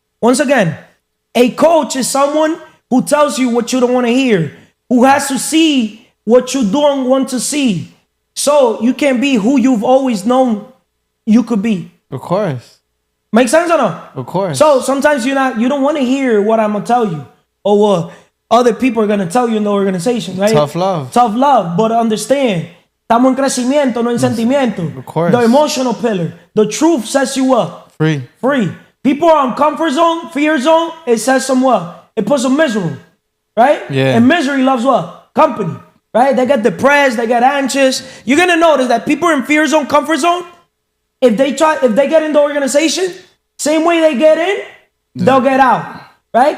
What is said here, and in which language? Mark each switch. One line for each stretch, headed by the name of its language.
English: Once again, a coach is someone who tells you what you don't want to hear, who has to see what you don't want to see, so you can be who you've always known you could be. Of course. Make sense or no? Of course. So sometimes you don't want to hear what I'm gonna tell you, or what other people are gonna tell you in the organization, right? Tough love. Tough love, but understand,
Spanish: estamos en crecimiento, no en sentimiento.
English: Of course. The emotional pillar. The truth sets you up. Free. People are in comfort zone, fear zone. It says them what? It puts them miserable, right? Yeah. And misery loves what? Company, right? They get depressed, they get anxious. You're gonna notice that people in fear zone, comfort zone, if they get in the organization, same way they get in, they'll get out, right?